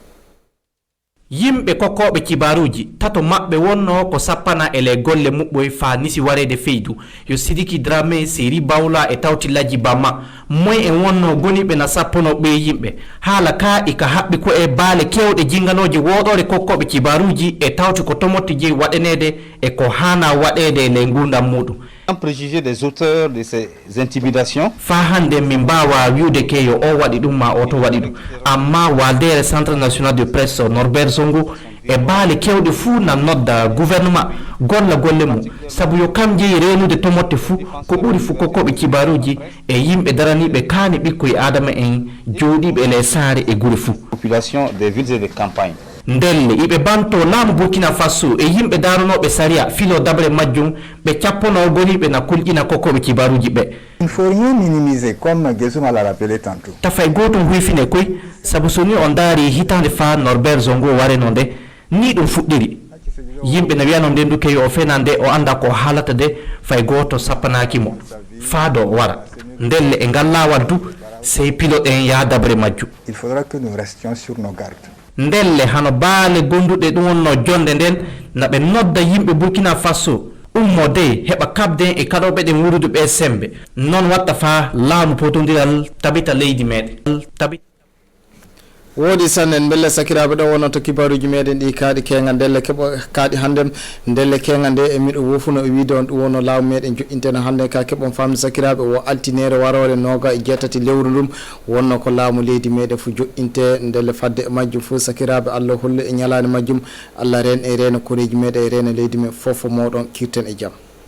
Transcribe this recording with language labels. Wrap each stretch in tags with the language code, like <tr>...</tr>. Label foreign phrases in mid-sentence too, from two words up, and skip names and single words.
<ff>yimɓe kokkoɓe kibaruji tato maɓɓe wonno ko sappana e ley golle muɓɓoy fa nisi warede feydu yo Sidiki Dramé Seri Bawla e Tawtilaji Bama moy en wonno goniɓe na sappono ɓe yimɓe haala ka ika haɓɓi ko e baale kewɗe jinganoje woɗore kokkoɓe kibaruji e tawti ko tomotti jeyi waɗanede e ko hana waɗede e ley gurdam muɗum</ff> <fr>en préjugé des auteurs de ces intimidations</fr> <ff>fa hande min mbawa wiude ke yo o waɗi ɗum ma o to waɗi ɗum amma waldere centre national de presse Norbert Zongo e baale kewɗe fuu na nodda gouvernement golla golle mum sabu yo kam jeeyi renude tomotte fuu ko ɓuri fuu kokkoɓe kibaruji e yimɓe daraniɓe kaani ɓikkoye adama en jooɗiɓe ele saare e guure fuu</ff> <fr>population des villes et des campagnes</fr> <ff>ndelle iɓe banto laamu Burkina Faso e yimɓe daranoɓe saria filo dabre majjum ɓe cappono goniɓe na kulƴina kokkoɓe kibaruji ɓe</ff> <fr>il faut rien minimiser comme Gesuma l'a rappelé tantôt</fr> <ff>tafay gotum huyfine koy sabu so ni on daari hitande fa Norbert Zongo wareno nde ni ɗum fuɗɗiri yimɓe no wiyano nden duke yo o fena nde o anda ko haalata de fay goto sappanakimo faado o wara ndelle e ngal lawal du sey pilote en ya dabre majjum</ff> <fr>il faudra que nous restions sur nos gardes</fr> <ff>ndelle hano baale gonduɗe ɗum wonno jonde nden naɓe nodda yimɓe Burkina Faso ummo de heɓa kabden e kaɗoɓe ɗen wurude ɓe sembe non watta fa laamu potodiral tabita leydi meɗen woodi sanne belle sakiraɓe ɗo wonno to kibaruji meɗen ɗi kaaɗi kenga ndelle keɓo kaaɗi hande ndelle kenga nde e miɗo wofuno e wiide on ɗum wonno laamu meɗen joƴinteno hande ka keɓon famde sakiraɓe wo altinere warore noga e jeetati lewru ɗum wonno ko laamu leydi meɗen fo joƴinte ndelle fadde e majjum fo sakiraɓe Allah holle e ñalade majjum Allah ren e rena koreji meɗen e rena leydi men fofo moɗon kirten e jaam</ff>